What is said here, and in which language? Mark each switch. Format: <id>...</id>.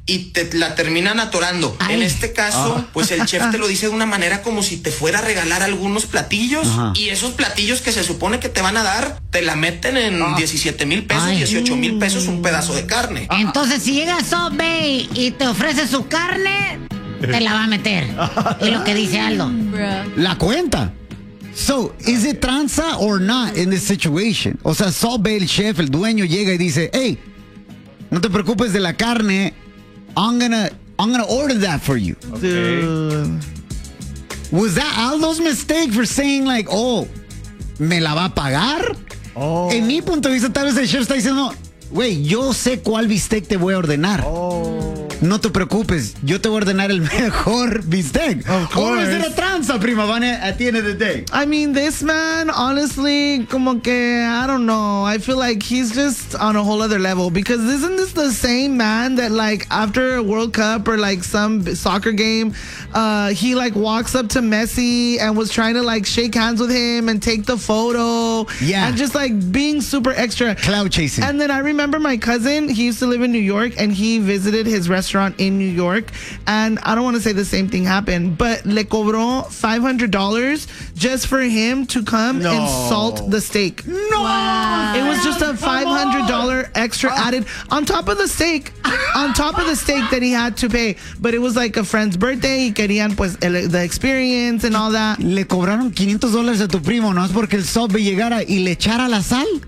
<es>Y te la terminan atorando. Ay. En este caso, pues el chef te lo dice de una manera como si te fuera a regalar algunos platillos. Ajá. Y esos platillos que se supone que te van a dar, te la meten en 17,000 pesos, ay, 18,000 pesos, un pedazo de carne. Entonces, si llega Subway y te ofrece su carne, te la va a meter. Y lo que dice Aldo. La cuenta.</es> <en>So, is it tranza or not in this situation?</en> <es>O sea, Subway, el chef, el dueño, llega y dice, hey, no te preocupes de la carne,</es> <en>I'm gonna order that for you. Okay. Was that Aldo's mistake for saying like, oh,</en> <es>me la va a pagar? Oh. En mi punto de vista, tal vez el chef está diciendo, güey, yo sé cuál bistec te voy a ordenar. Oh. No te preocupes, yo te voy a ordenar el mejor bistec. ¿Cómo es la tranza, prima? Van a tiene de day.</es> <en>I mean, this man, honestly,</en> <es>como que,</es> <en>I don't know. I feel like he's just on a whole other level. Because isn't this the same man that, like, after a World Cup or, like, some soccer game, he, like, walks up to Messi and was trying to, like, shake hands with him and take the photo. Yeah. And just, like, being super extra. Cloud chasing. And then I remember my cousin, he used to live in New York, and he visited his restaurant in New York, and I don't want to say the same thing happened, but</en> <es>le cobró</es> <en>$500 just for him to come and salt the steak. No! Wow. It was just a $500 extra added on top of the steak, on top of the steak that he had to pay, but it was like a friend's birthday,</en> <es>y querían pues</es> <en>the experience and all that.</en> <es>Le cobraron $500 a tu primo, ¿no? Es porque el sobe llegara y le echara la sal.</es>